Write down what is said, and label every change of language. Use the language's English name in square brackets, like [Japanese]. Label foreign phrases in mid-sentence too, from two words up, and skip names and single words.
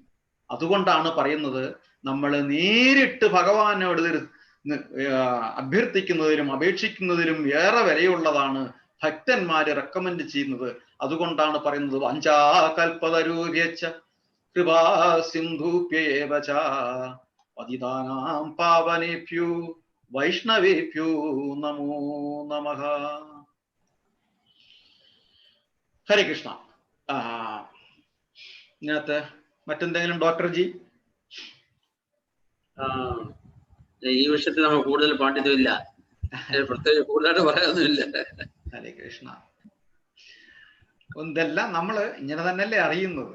[Malayalam] അതുകൊണ്ടാണ് പറയുന്നത്, നമ്മൾ നേരിട്ട് ഭഗവാനോട് അഭ്യർത്ഥിക്കുന്നതിലും അപേക്ഷിക്കുന്നതിലും ഏറെ വിലയുള്ളതാണ് ഭക്തന്മാര് റെക്കമെൻഡ് ചെയ്യുന്നത്. അതുകൊണ്ടാണ് പറയുന്നത് [Sanskrit] വാഞ്ചാകൽപതരൂര്യച്ച കൃപാ സിന്ധുഭ്യേവ ച പതിതാനാം പാവനേഭ്യോ വൈഷ്ണവേഭ്യോ നമോ നമഃ. [Malayalam] ഹരേ കൃഷ്ണ. ഇതിനകത്ത് മറ്റെന്തെങ്കിലും ഡോക്ടർ ജി? ഈ വിഷയത്തിൽ നമുക്ക് കൂടുതൽ പാണ്ഡിത്യമില്ല, പ്രത്യേകിച്ച് കൂടുതലായിട്ട് പറയാനൊന്നുമില്ല. ഹരേ കൃഷ്ണ. ഇതെല്ലാം നമ്മള് ഇങ്ങനെ തന്നെയല്ലേ അറിയുന്നത്.